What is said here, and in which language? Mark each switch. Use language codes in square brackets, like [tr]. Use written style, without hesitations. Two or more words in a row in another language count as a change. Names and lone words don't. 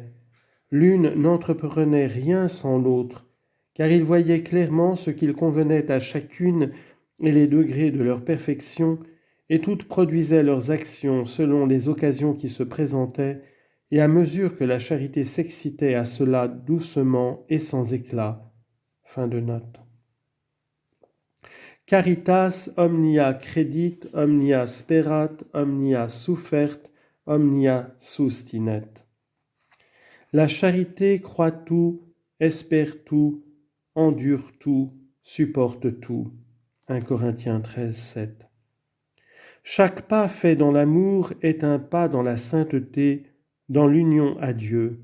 [fr] L'une n'entreprenait rien sans l'autre, car il voyait clairement ce qu'il convenait à chacune et les degrés de leur perfection, et toutes produisaient leurs actions selon les occasions qui se présentaient, et à mesure que la charité s'excitait à cela doucement et sans éclat. Fin de note. [la] Caritas omnia credit, omnia sperat, omnia suffert, omnia sustinet. [fr] La charité croit tout, espère tout, endure tout, supporte tout. 1 Corinthiens 13, 7. Chaque pas fait dans l'amour est un pas dans la sainteté, dans l'union à Dieu.